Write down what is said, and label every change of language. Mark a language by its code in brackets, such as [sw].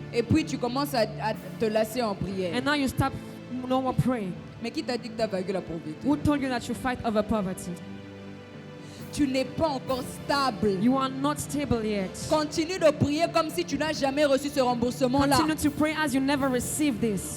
[fr] Et puis tu commences à te lasser en prière. [en] And now you stop no more praying. [fr] Mais qui t'a dit que tu as vaincu la pauvreté? [en] Who told you that you fight over poverty? [fr] Tu n'es pas encore stable. [en] You are not stable yet. [fr] Continue de prier comme si tu n'as jamais reçu ce remboursement-là. [en] Continue to pray as you never receive this.